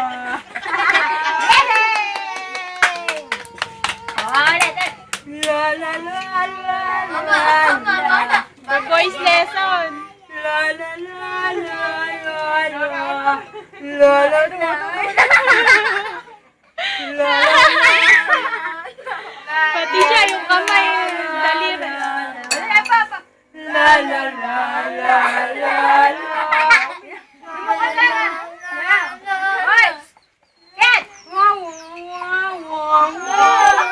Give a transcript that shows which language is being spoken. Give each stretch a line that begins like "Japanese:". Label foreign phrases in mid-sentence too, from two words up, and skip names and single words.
English: La la la la la. The voice lesson. La la la la la la. La la la. La
Filipino: Pati siya yung kamay, daliri. la la la la la. Hoy! Cat! Wow, wow, wow, wow.